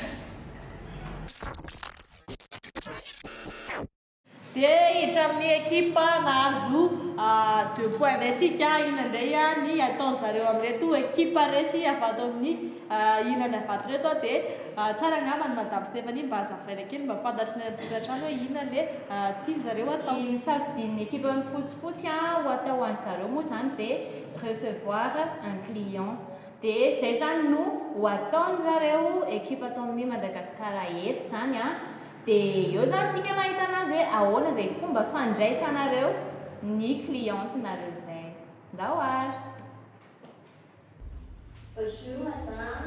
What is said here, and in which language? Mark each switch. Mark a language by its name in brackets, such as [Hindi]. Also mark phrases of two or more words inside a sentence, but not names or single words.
[Malagasy] Dia hiditra amin'ny équipe nahazo 2 points antsika inandray ny ataon'zareo amin'reto équipe resy avy ato amin'ny ilany avato reto dia tsara angamba ny madame Stéphanie mba azavaina kely mba fantatry ny tokantrano hoe inona le tian'zareo atao. Ny safidin'ny équipe fotsifotsy ho atao an'zareo moa zany dia [French] recevoir un client [Malagasy] dia zay zany no ho ataon'zareo équipe atao amin'ny Madagasikara eto zany dia eo zany tsika mahita anazy hoe ahoana zay fomba fandraisanareo ny clientenareo zay. Ndao ary. [French] Bonjour madame.